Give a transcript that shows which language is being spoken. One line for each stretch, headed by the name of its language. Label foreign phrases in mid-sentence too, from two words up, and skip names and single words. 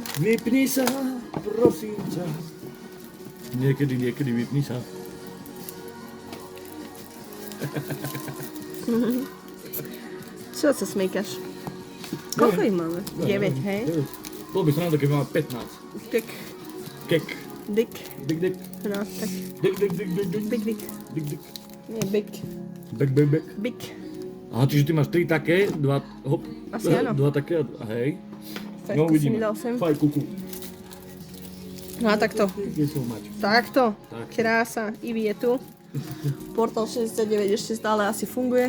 Slovak: Vypni sa, prosím ťa. Niekedy vypni sa. Čo sa smejkaš? Koľko ich máme? 9, hej? Bolo by sa nám, keby máme 15. Dik, Kek. dik. Dik, dik. No, tak. Dik, dik, dik, dik, dik. Big, big. Dik, dik. Nie, big. Bek, bek, bek. Big. Aha, čiže ty máš 3 také, 2, hop. Asi áno. 2 také, a hej. Fajku si mi dal sem. Faj, kuku. No a takto. Kde sú mať? Takto. Tak. Krása. Ivy je tu. Portal 69 ešte stále asi funguje.